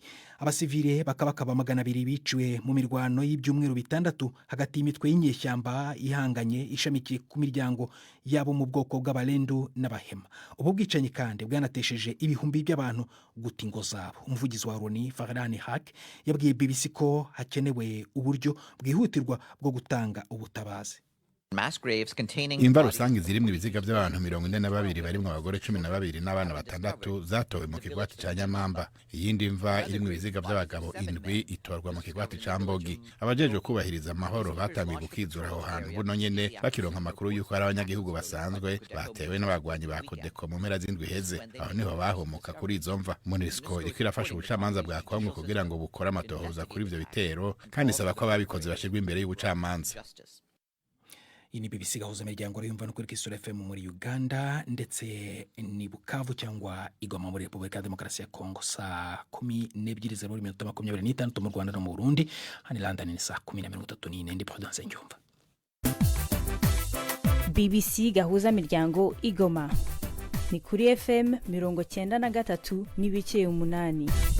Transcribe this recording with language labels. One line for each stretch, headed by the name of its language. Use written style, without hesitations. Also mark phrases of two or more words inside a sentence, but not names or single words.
Kinyarwanda: Abasivile bakaba 200 biciwe mu mirwano y'ibyumweru 6 hagati y'imitwe y'inyeshyamba ihanganye ishamikiye ku miryango yabo mu bwoko bw'Abalendu n'Abahema. Ubu bwicanyi kandi bwanatesheje ibihumbi by'abantu guta ingo zabo. Umuvugizi wa Loni, Farhan Haq, yabwiye BBC ko hakenewe uburyo bwihutirwa bwo gutanga ubutabazi.
Rundi: Imva rusange zirimwe ibiziga by'abantu 42 barimwe abagore 12 n'abana 6 zatowe mu kigwati ca Nyamamba. Iyindi mva irimwe ibiziga by'abagabo 7 itorwa mu kigwati ca Mbogi. Abajejwe kubahiriza amahoro batambiye gukizura aho hantu buno nyene bakironka amakuru yuko ari abanyagihugu basanzwe batewe n'abagwanyi ba Kodeko mu mpera z'indwi heze. Aho niho bahomoka kuri izo mva. MONUSCO iriko irafasha ubucamanza bwa Kongo kugira ngo bukore amatohoza kuri ivyo bitero, kandi isaba ko ababikoze bashirwa imbere y'ubucamanza.
Kinyarwanda: iyi ni BBC gahuza imiryango yumva no kuri Kisura FM muri Uganda ndetse ni Bukavu cyangwa Igoma muri Repubulika ya Demokarasi ya Kongo saa 12:26 mu Rwanda no mu Burundi, hani London ni saa 10:34 ndi Prudence Njumva. BBC gahuza imiryango Igoma ni kuri FM 93.8.